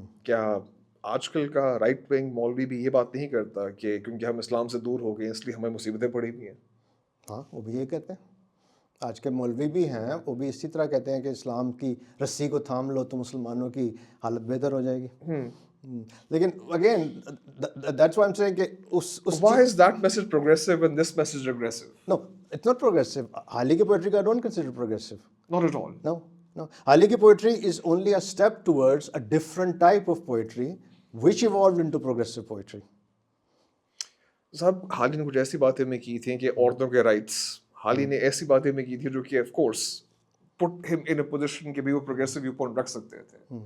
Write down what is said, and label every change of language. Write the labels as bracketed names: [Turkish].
[Urdu] کیا آج کل کا رائٹ ونگ مولوی بھی یہ بات نہیں کرتا کہ کیونکہ ہم اسلام سے دور ہو گئے اس لیے ہمیں مصیبتیں پڑی ہوئی ہیں؟ ہاں, وہ بھی یہ کہتے ہیں. آج کے مولوی بھی ہیں, وہ بھی اسی طرح کہتے ہیں کہ اسلام کی رسی کو تھام لو تو مسلمانوں کی حالت بہتر ہو جائے گی. [English] لیکن again that's why I'm saying کہ why is that message progressive and this message regressive? No, it's not progressive. [Urdu] حالی کی [English] poetry I don't consider progressive. Not at all. No. [Urdu] حالی کی [English] poetry is only a step towards a different type of poetry which evolved into progressive poetry. [Urdu] صاحب حالی نے کچھ ایسی باتیں میں کی تھیں کہ عورتوں کے رائٹس, حالی نے ایسی باتیں میں کی تھی جو کہ of course [English] put him in a position [Urdu] کہ بھی وہ [English] progressive view point [Urdu] رکھ سکتے تھے.